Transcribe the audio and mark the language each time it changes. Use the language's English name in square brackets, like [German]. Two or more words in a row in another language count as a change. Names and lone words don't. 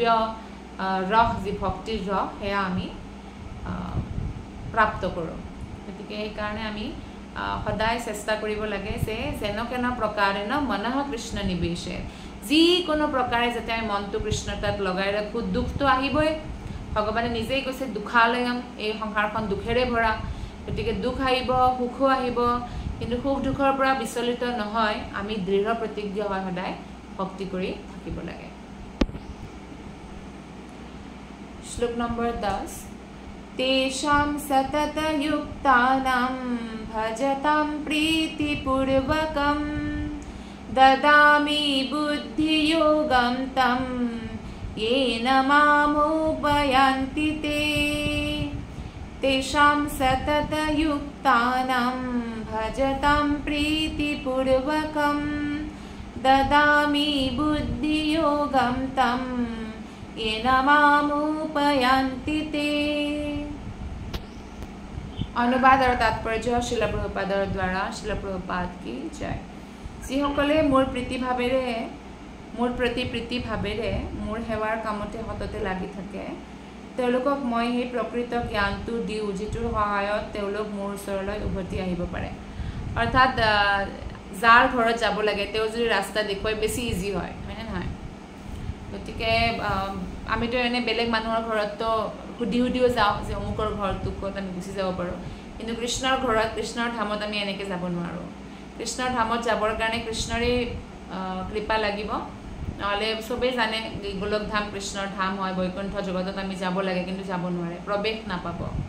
[Assamese] ৰস যি ভক্তিৰ ৰস সেয়া আমি প্ৰাপ্ত কৰোঁ গতিকে সেইকাৰণে আমি সদায় চেষ্টা কৰিব লাগে যে [Sanskrit] যেন প্ৰকাৰে মনঃ কৃষ্ণ নিবেশে [Assamese] যিকোনো প্ৰকাৰে যাতে আমি মনটো কৃষ্ণৰ তাত লগাই ৰাখোঁ দুখটো আহিবই ভগৱানে নিজেই কৈছে দুখালয়ম এই সংসাৰখন দুখেৰে ভৰা গতিকে দুখ আহিব সুখো আহিব কিন্তু সুখ দুখৰ পৰা বিচলিত নহয় আমি দৃঢ় প্ৰতিজ্ঞ হয় সদায় ভক্তি কৰি থাকিব লাগে [Sanskrit] শ্লোক নম্বৰ 10 तेषां सततयुक्तानां भजतां प्रीतिपूर्वकं ददामि बुद्धियोगं तं येन मामुपयान्ति ते तेषां सततयुक्तानां भजतां प्रीतिपूर्वकं ददामि बुद्धियोगं तं येन मामुपयान्ति ते [Assamese] অনুবাদ আৰু তাৎপৰ্য শিল প্ৰভুপাদৰ দ্বাৰা শিল প্ৰভুপাদ কী জয় যিসকলে মোৰ প্ৰীতি ভাবেৰে মোৰ প্ৰতি প্ৰীতি ভাবেৰে মোৰ সেৱাৰ কামতে হততে লাগি থাকে তেওঁলোকক মই সেই প্ৰকৃত জ্ঞানটো দিও যিটোৰ সহায়ত তেওঁলোক মোৰ ওচৰলৈ উভতি আহিব পাৰে অৰ্থাৎ যাৰ ঘৰত যাব লাগে তেওঁ যদি ৰাস্তা দেখুৱাই বেছি ইজি হয় হয়নে নহয় গতিকে আমিতো এনে বেলেগ মানুহৰ ঘৰততো সুধিও যাওঁ যে অমুকৰ ঘৰটো ক'ত আমি গুচি যাব পাৰোঁ কিন্তু কৃষ্ণৰ ঘৰত কৃষ্ণৰ ধামত আমি এনেকৈ যাব নোৱাৰোঁ কৃষ্ণৰ ধামত যাবৰ কাৰণে কৃষ্ণৰে কৃপা লাগিব নহ'লে চবেই জানে গোলক ধাম কৃষ্ণৰ ধাম হয় বৈকুণ্ঠ জগতত আমি যাব লাগে কিন্তু যাব নোৱাৰে প্ৰৱেশ নাপাব